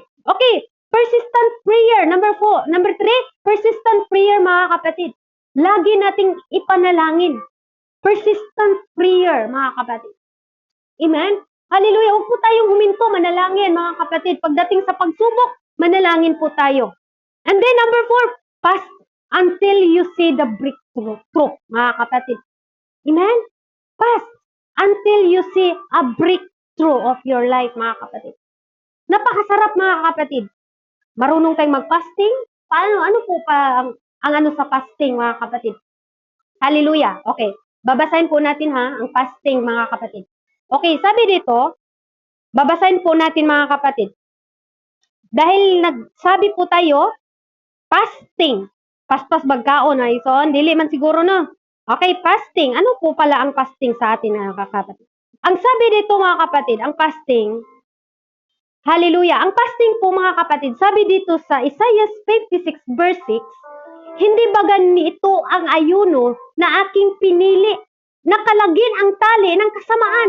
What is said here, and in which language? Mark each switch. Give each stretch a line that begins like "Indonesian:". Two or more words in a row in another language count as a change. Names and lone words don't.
English: Okay, persistent prayer. Number 3, persistent prayer
Filipino: mga kapatid. Lagi nating ipanalangin.
English: Persistent prayer
Filipino: mga kapatid. Amen? Hallelujah. Huwag po tayong huminto, manalangin mga kapatid. Pagdating sa pagsubok, manalangin po tayo.
English: And then number 4, fast until you see the breakthrough,
Filipino: mga kapatid. Amen?
English: Fast until you see a breakthrough of your life,
Filipino: mga kapatid. Napakasarap, mga kapatid. Marunong tayong mag-fasting. Paano? Ano po pa ang ano sa fasting, mga kapatid? Hallelujah. Okay. Babasahin po natin ang fasting, mga kapatid. Okay, sabi dito, babasahin po natin, mga kapatid. Dahil nagsabi po tayo, fasting.
Cebuano: Paspas magkaon, ison. Dili man siguro, no?
English: Okay, fasting.
Filipino: Ano po pala ang fasting sa atin, mga kapatid? Ang sabi dito, mga kapatid, ang fasting, hallelujah, ang fasting po, mga kapatid, sabi dito sa Isaiah 56 verse 6, hindi ba ganito ang ayuno na aking pinili, nakalagin ang tali ng kasamaan?